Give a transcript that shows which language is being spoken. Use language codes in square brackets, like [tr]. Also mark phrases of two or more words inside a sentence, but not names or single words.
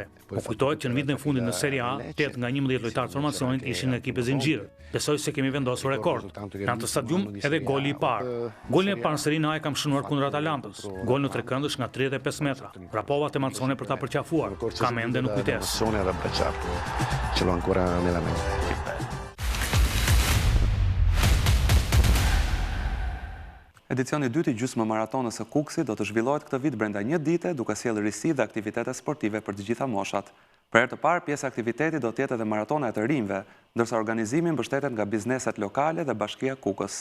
[sq] Më kujtohet që në vitin e fundit në Serie A, 8 nga 11 lojtarë të formacionit ishin në ekipet zinxhir. Besoj se kemi vendosur rekord. Në atë stadium edhe goli i parë. Golin e parë në Serie A e kam shënuar kundër Atalantës. Gol në trekëndësh nga 35 metra. Rapova te Mazzone për ta përqafuar. Kam ende në kujtesë. [it] Ce l'ho ancora nella mente. [sq] Edicioni 2 i gjysmë maratonës së Kukësit do të zhvillohet këtë vit brenda një dite, duke sjellë risi dhe aktivitete sportive për të gjitha moshat. Për herë të parë, pjesë e aktivitetit do të jetë edhe maratona e të rinjve, ndërsa organizimi mbështetet nga bizneset lokale dhe Bashkia Kukës.